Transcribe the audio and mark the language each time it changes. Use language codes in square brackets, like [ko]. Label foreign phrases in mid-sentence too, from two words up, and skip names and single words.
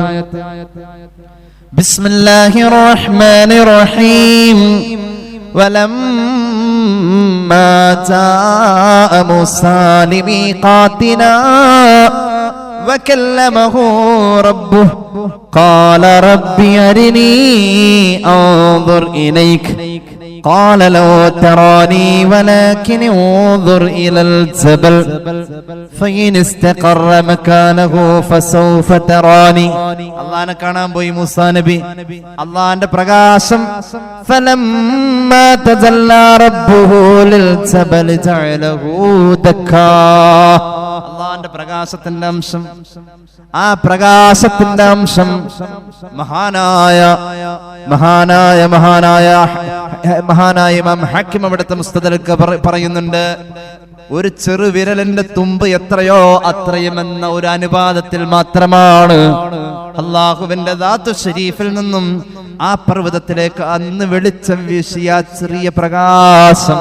[ar] بسم الله الرحمن الرحيم. ولما جاء موسى لميقاتنا وكلمه ربه قال رب أرني أنظر إليك قال لو تراني ولكن انظر إلى الجبل فإن استقر مكانه فسوف تراني. [ml] അല്ലാഹനെ കാണാൻ പോയി മൂസാ നബി. അല്ലാഹന്റെ പ്രകാശം [ar] فلما تجلى ربه للجبل جعله دكا. [ml] അല്ലാഹന്റെ പ്രകാശത്തിന്റെ അംശം, ആ പ്രകാശത്തിന്റെ അംശം മഹാനായ ഇമാം ഹക്കീം അവിടുത്തെ മുസ്തദരക്ക് പറയുന്നുണ്ട്. ഒരു ചെറു വിരലിന്റെ തുമ്പ് എത്രയോ അത്രയുമെന്ന ഒരു അനുപാതത്തിൽ മാത്രമാണ് അല്ലാഹുവിന്റെ ദാത്തു ശരീഫിൽ നിന്നും ആ പർവ്വതത്തിലേക്ക് അന്ന് വെളിച്ചം വീശിയ ചെറിയ പ്രകാശം.